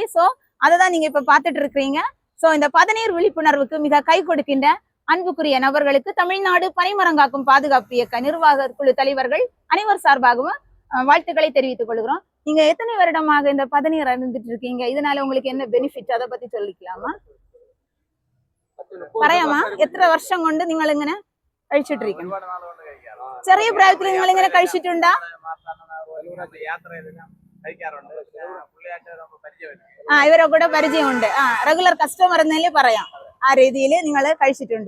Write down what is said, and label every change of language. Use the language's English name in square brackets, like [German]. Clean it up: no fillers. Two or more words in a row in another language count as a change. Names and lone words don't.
[Tamil] சோ அதை தான் நீங்க இப்ப பாத்துட்டு இருக்கிறீங்க. சோ இந்த பதநீர் விழிப்புணர்வுக்கு மிக கை கொடுக்கின்ற அன்புக்குரிய நபர்களுக்கு தமிழ்நாடு பனிமரங்காக்கும் பாதுகாப்பு இயக்க நிர்வாக குழு தலைவர்கள் அனைவர் சார்பாகவும் வாழ்த்துக்களை தெரிவித்துக் கொள்கிறோம். நீங்க எத்தனை வருடமாக இந்த பதநீர் அருந்துட்டு இருக்கீங்க? இதனால உங்களுக்கு என்ன பெனிஃபிட், அதை பத்தி சொல்லிக்கலாமா? [Malayalam] പറയാമോ എത്ര വർഷം കൊണ്ട് നിങ്ങൾ ഇങ്ങനെ കഴിച്ചിട്ടിരിക്കുന്നു? ചെറിയ പ്രായത്തിൽ നിങ്ങൾ ഇങ്ങനെ കഴിച്ചിട്ടുണ്ടോ? ഇവരെ കൂടെ പരിചയമുണ്ട്. റെഗുലർ കസ്റ്റമർ എന്നല്ലേ പറയാം. ആ രീതിയിൽ നിങ്ങൾ കഴിച്ചിട്ടുണ്ട്.